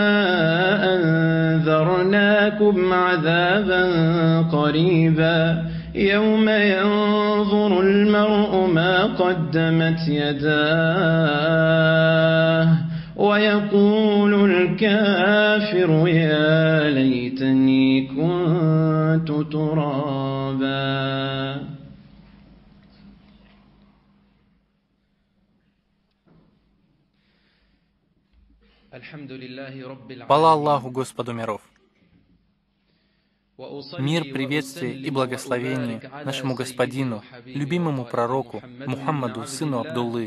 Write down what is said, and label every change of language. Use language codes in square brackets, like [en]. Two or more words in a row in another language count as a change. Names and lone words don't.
[ar] أنذرناكم عذابا قريبا يوم ينظر المرء ما قدمت يداه ويقول الكافر يا ليتني كنت ترابا. [ru] Хвала Аллаху, Господу миров. Мир, приветствие и благословение нашему Господину, любимому пророку Мухаммаду, сыну Абдуллы.